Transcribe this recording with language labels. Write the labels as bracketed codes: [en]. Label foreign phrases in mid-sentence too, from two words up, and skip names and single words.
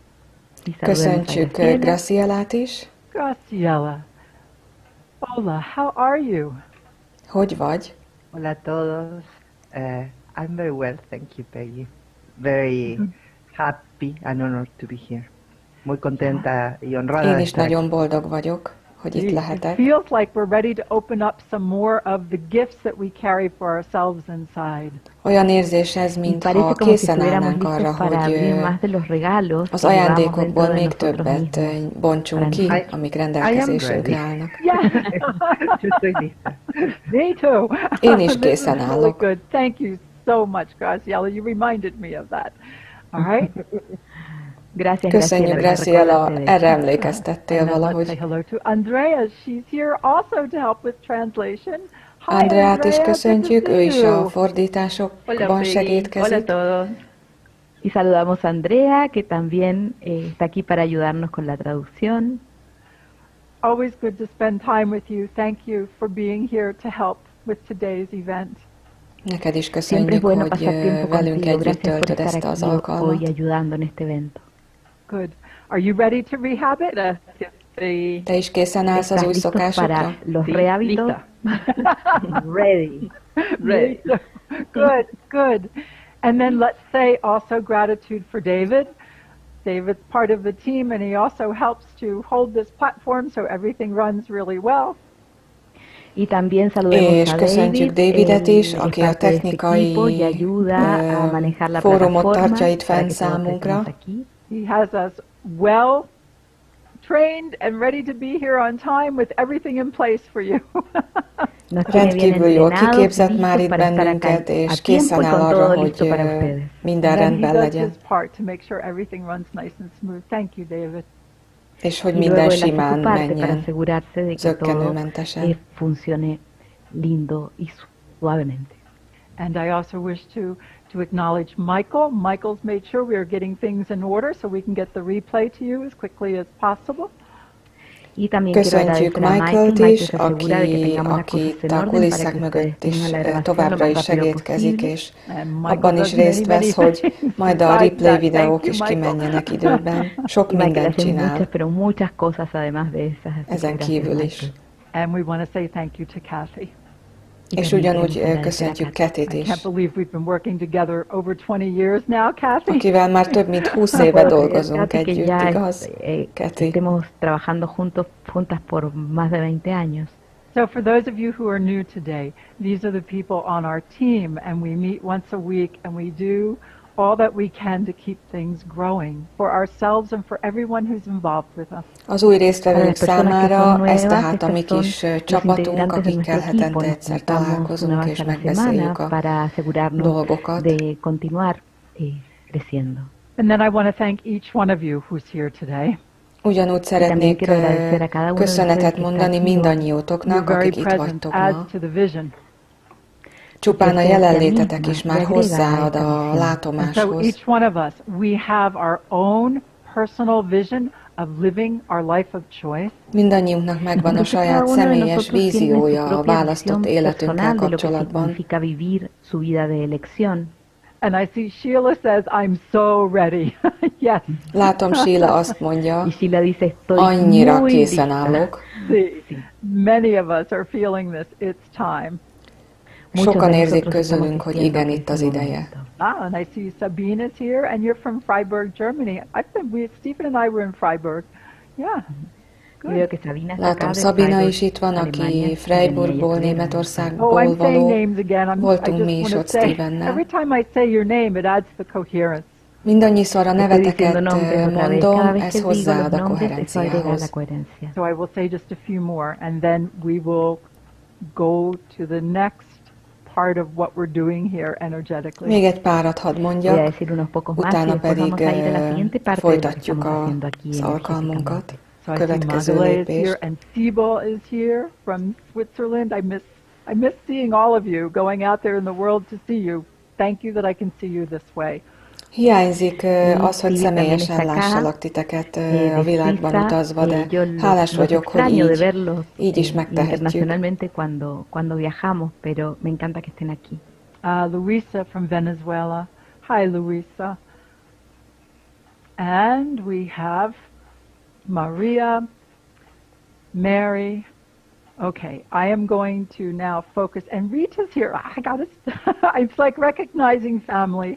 [hu] Köszöntsük Gracielát is. [en] Graciela. Hola, how are you? [hu] Hogy vagy? [es] Hola a todos. [en] I'm very well, thank you, Peggy. Very happy and honored to be here. [es] Muy contenta y honrada [hu] Én [es] de [hu] is [es] estar aquí. [hu] nagyon boldog vagyok, hogy itt [en] It [hu] lehetek. [en] feels like we're ready to open up some more of the gifts that we carry for ourselves inside. [hu] Olyan érzés ez, [es] Parece [hu] mintha [es] como si [hu] készen [es] estuviéramos [hu] állnánk arra, [es] listos para [hu] hogy [es] abrir más de los regalos [hu] az [es] que llevamos [hu] ajándékokból [es] dentro de [hu] még [es] nosotros [hu] többet [es] mismos. [hu] bontsunk ki, [en] I- [hu] amik [en] I am [hu] rendelkezésünkre [en] ready. [hu] állnak. [en] Yeah, [es] Yo estoy lista. [en] me too. [hu] Én is [en] This is [hu] készen [en] really [hu] állok. [en] good. Thank you so much, Graciela. You reminded me of that. All right. [es] Gracias, [hu] Köszönjük, Graciela. Graciela, erre emlékeztettél [en] And then let's say [hu] valahogy. [en] hello to Andrea. She's here also to help with translation. Hi, [hu] Andreát is [en] Andrea, [hu] köszöntjük, [en] good to [hu] ő [en] see [hu] is [en] you. [hu] a fordításokban segítkezik. [es] todos. Y saludamos a Andrea, que también está aquí para ayudarnos con la traducción. [en] Always good to spend time with you. Thank you for being here to help with today's event. [hu] Neked is [es] Siempre es [hu] köszönjük, [es] bueno [hu] hogy [es] pasar tiempo [hu] velünk [es] contigo. [hu] együtt [es] Gracias por [hu] töltöd [es] estar [hu] ezt az [es] aquí hoy [hu] alkalmat. [es] ayudando en este evento. [en] Good. Are you ready to rehabit? [hu] Te is készen állsz az [es] ¿Estás [hu] új [es] listos [hu] szokásokra? [es] para los rehábitos? [en] Ready. Ready. Good, good. And then let's say also gratitude for David. David's part of the team, and he also helps to hold this platform so everything runs really well. [es] Y también saludemos [hu] És a köszöntjük [es] David, [hu] Davidet is, [es] él [hu] aki [es] es [hu] a [es] parte de este equipo y [hu] technikai [es] ayuda a manejar la [hu] fórumot [es] plataforma [hu] tartja itt [es] para [hu] fenn [es] que todos [hu] számunkra. [es] estemos aquí. [en] He has us well trained and ready to be here on time with everything in place for you. [es] Nos tiene bien [hu] Rendkívül jól [es] entrenados, [hu] kiképzett már [es] listos [hu] itt [es] para estar acá [hu] bennünket, [es] a [hu] és [es] tiempo [hu] készen [es] y [hu] áll [es] con [hu] arra, [es] todo [hu] hogy [es] listo para ustedes. [hu] minden [en] And then he [hu] rendben [en] does [hu] legyen, [en] his part to make sure everything runs nice and smooth. Thank you, David. [hu] és hogy [es] Y [hu] minden [es] luego él hace [hu] simán [es] su parte para [hu] menjen, [es] asegurarse de que todo [hu] zökkenőmentesen. [es] funcione lindo y suavemente. [en] And I also wish to acknowledge Michael. Michael's made sure we are getting things in order so we can get the replay to you as quickly as possible. [es] Y también quiero [hu] Köszöntjük [es] agradecer a [hu] Michael-t [es] Michael [hu] is, [es] se asegura de que [hu] aki [es] tengamos las cosas [hu] itt [es] en [hu] a [es] orden para [hu] kulisszák [es] que [hu] mögött [es] ustedes [hu] is [es] tengan la grabación lo [hu] továbbra [es] más [hu] is [es] rápido [hu] segédkezik, [es] posible. [hu] és [en] And Michael [hu] abban is [en] does [hu] részt [en] many [hu] vesz, [en] things [hu] hogy majd a [en] besides [hu] replay [en] that. [hu] videók [en] Thank you, [hu] is [en] Michael. [hu] kimenjenek időben. Sok [es] Y Michael [hu] mindent [es] hace [hu] csinál [es] muchas, pero muchas cosas además de esas. Así que [hu] ezen [es] gracias, [hu] kívül is. [es] Michael. [en] And we want to say thank you to Kathy. [es] Y [hu] És [es] también [hu] ugyanúgy [es] queremos agradecer a [hu] köszöntjük [es] Kathy, [hu] Katit [en] I [hu] is, [en] can't believe we've been working together over 20 years now, Kathy. [hu] akivel már több mint 20 [es] No [hu] éve [es] puedo creer, [hu] dolgozunk [es] Kathy, que [hu] együtt, [es] ya [hu] igaz? [es] Kathy. estemos trabajando juntas por más de 20 años. [en] So for those of you who are new today, these are the people on our team, and we meet once a week, and we do all that we can to keep things growing for ourselves and for everyone who's involved with us. [hu] Az új résztvevők [es] Para las personas que son [hu] számára [es] nuevas, [hu] ez tehát a mi [es] estos [hu] kis [es] son los [hu] csapatunk, [es] integrantes de [hu] akikkel [es] nuestro equipo. [hu] hetente [es] Nos [hu] egyszer [es] juntamos una [hu] találkozunk [es] vez [hu] és [es] a la [hu] megbeszéljük [es] semana [hu] a [es] para asegurarnos [hu] dolgokat. [es] de continuar creciendo. [en] And then I want to thank each one of you who's here today. [hu] Ugyanúgy szeretnék [es] quiero agradecer a cada uno de [hu] köszönetet [es] ustedes que [hu] mondani [es] está aquí hoy. [en] Your [hu] mindannyiótoknak, [en] very [hu] akik itt [en] presence [hu] vagytok [en] adds [hu] ma. [en] to the vision. [hu] Csupán a [es] Presencia [hu] jelenlétetek [es] misma [hu] is már [es] le agrega [hu] hozzáad [es] a esta [hu] a [es] visión. [en] And so [hu] látomáshoz. [en] each one of us, we have our own personal vision of living our life of choice. [hu] Mindannyiunknak megvan a [es] Entonces, cada [hu] saját [es] uno de [hu] személyes [es] nosotros tiene su [hu] víziója a [es] propia [hu] választott [es] visión [hu] életünkkel [es] personal de lo que [hu] kapcsolatban. [es] significa vivir su vida de elección. [en] And I see Sheila says, I'm so ready. Yes. [hu] Látom, Sheila azt mondja, [es] Y Sheila dice, estoy [hu] annyira [es] muy [hu] készen [es] lista. [hu] állok. [en] See, many of us are feeling this. It's time. [es] Muchos [hu] Sokan [es] de [hu] érzik [es] nosotros estamos [hu] közülünk, hogy [es] sintiendo [hu] igen, [es] que [hu] itt [es] es [hu] az [es] el [hu] ideje. [es] momento. [en] And I see Sabine is here, and you're from Freiburg, Germany. Stephen and I were in Freiburg. Yeah. [es] Yo veo que Sabina está [hu] Látom, [es] acá de [hu] Szabina [es] Freiburg, [hu] is itt van, [es] Alemania, [hu] aki [es] y ella [hu] Freiburgból, [es] estuvo en [hu] Németországból [en] Oh, I'm saying [hu] való. [en] names again. I [hu] Voltunk [en] just [hu] mi is [en] want to [hu] ott [en] say, [hu] Stevennel. [en] every time I say your name, it adds the coherence. [hu] Mindannyiszor a [es] Estoy diciendo [hu] neveteket [es] nombres otra vez. [hu] mondom, [es] Cada vez [hu] ez [es] que digo [hu] hozzáad [es] los [hu] a [es] nombres, eso agrega la [hu] koherenciához. [es] coherencia. [en] So I will say just a few more, and then we will go to the next part of what we're doing here energetically. [hu] Még egy párat hadd [es] Voy a [hu] mondjak, [es] decir unos pocos más y [hu] utána [es] después [hu] pedig [es] vamos a ir a la siguiente parte de lo que [hu] folytatjuk [es] estamos haciendo aquí [hu] az alkalmunkat. [en] So I see [hu] Következő [en] Magdalena is [hu] lépés. [en] here, and Sibyl is here from Switzerland. I miss seeing all of you, going out there in the world to see you. Thank you that I can see you this way. [hu] Hiányzik az, hogy [es] Sí, [hu] személyesen [es] también está acá, [hu] lássalak titeket [es] de [hu] a világban [es] Suiza, [hu] utazva, de [es] yo [hu] hálás [es] los [hu] vagyok, hogy [es] extraño de verlos [hu] így is megtehetjük. [es] internacionalmente cuando viajamos, pero me encanta que estén aquí. [en] Luisa from Venezuela. Hi, Luisa. And we have Maria, Mary. Okay, I am going to now focus. And Rita's here. I got it. It's like recognizing family.